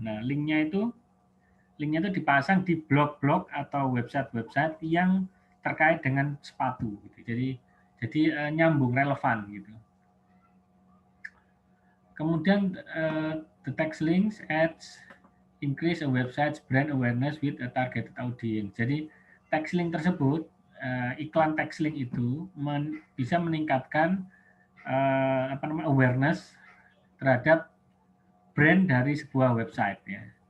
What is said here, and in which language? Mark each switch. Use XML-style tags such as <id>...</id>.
<id>Nah, linknya itu dipasang di blog-blog atau website-website yang terkait dengan sepatu gitu. Jadi nyambung, relevan gitu.</id> <en>Kemudian the text links adds increase a website's brand awareness with a targeted audience.</en> <id>Jadi text link tersebut, iklan text link itu bisa meningkatkan awareness terhadap brand dari sebuah website ya.</id>